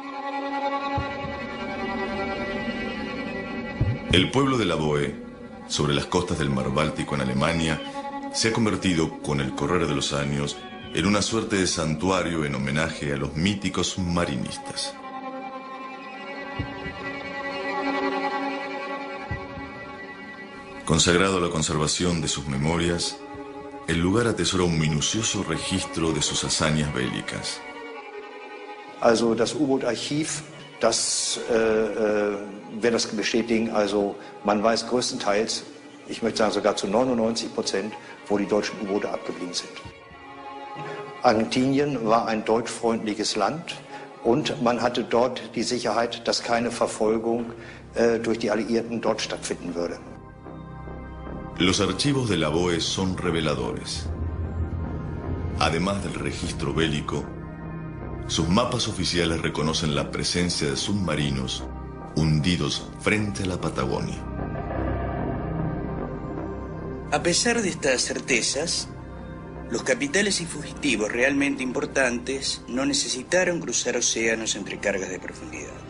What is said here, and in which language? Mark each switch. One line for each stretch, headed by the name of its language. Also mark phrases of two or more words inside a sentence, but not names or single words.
Spanish: El pueblo de la Boe, sobre las costas del mar Báltico en Alemania, se ha convertido, con el correr de los años, en una suerte de santuario en homenaje a los míticos marinistas. Consagrado a la conservación de sus memorias, el lugar atesora un minucioso registro de sus hazañas bélicas.
German: Also das U-Boot-Archiv, das wird das bestätigen. Also man weiß größtenteils, ich möchte sagen sogar zu 99%, wo die deutschen U-Boote abgeblieben sind. Argentinien war ein deutschfreundliches Land und man hatte dort die Sicherheit, dass keine Verfolgung durch die Alliierten dort stattfinden würde.
Spanish: Los archivos de la BOE son reveladores. Además del registro bélico, sus mapas oficiales reconocen la presencia de submarinos hundidos frente a la Patagonia. A pesar de estas certezas, los capitales y fugitivos realmente importantes no necesitaron cruzar océanos entre cargas de profundidad.